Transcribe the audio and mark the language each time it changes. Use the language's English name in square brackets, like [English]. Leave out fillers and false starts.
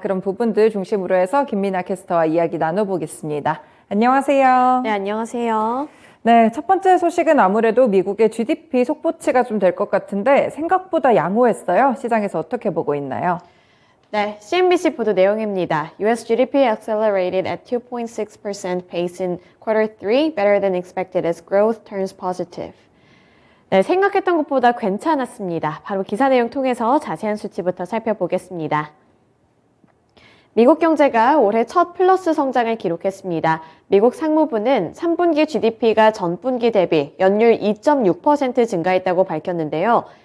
[Korean] 그런 부분들 중심으로 해서 김민아 캐스터와 이야기 나눠보겠습니다. 안녕하세요. 네, 안녕하세요. 네, 첫 번째 소식은 아무래도 미국의 GDP 속보치가 좀 될 것 같은데 생각보다 양호했어요. 시장에서 어떻게 보고 있나요? 네, CNBC 보도 내용입니다. [English] US GDP accelerated at 2.6% pace in quarter 3, better than expected as growth turns positive. [Korean] 네, 생각했던 것보다 괜찮았습니다. 바로 기사 내용 통해서 자세한 수치부터 살펴보겠습니다. 미국 경제가 올해 첫 플러스 성장을 기록했습니다. 미국 상무부는 3분기 GDP가 전분기 대비 연율 2.6% 증가했다고 밝혔는데요.